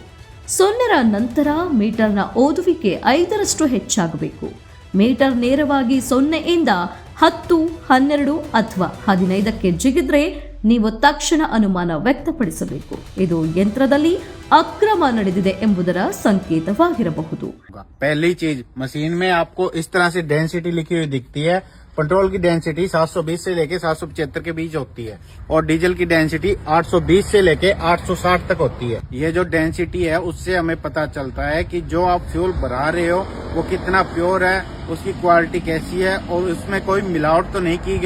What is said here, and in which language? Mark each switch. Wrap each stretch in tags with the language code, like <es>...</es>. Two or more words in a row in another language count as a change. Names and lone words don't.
<kn>0ರ ನಂತರ ಮೀಟರ್ನ ಓದುವಿಕೆ 5ರಷ್ಟು ಹೆಚ್ಚಾಗಬೇಕು. ಮೀಟರ್ ನೇರವಾಗಿ 0ಯಿಂದ 10, 12 ಅಥವಾ 15ಕ್ಕೆ ಜಿಗಿದ್ರೆ ನೀವು ತಕ್ಷಣ ಅನುಮಾನ ವ್ಯಕ್ತಪಡಿಸಬೇಕು. ಇದು ಯಂತ್ರದಲ್ಲಿ ಅಕ್ರಮ ನಡೆದಿದೆ ಎಂಬುದರ ಸಂಕೇತವಾಗಿರಬಹುದು.</kn> <hi>पहली चीज, मशीन में आपको इस तरह से डेंसिटी लिखी हुई दिखती है. पेट्रोल की डेंसिटी 720 से लेके 775 के बीच होती है और डीजल की डेंसिटी 820 से लेके 860 तक होती है. ये जो डेंसिटी है उससे हमें पता चलता है कि जो आप फ्यूल भरा रहे हो वो कितना प्योर है, उसकी क्वालिटी कैसी है और उसमें कोई मिलावट तो नहीं की गई.</hi>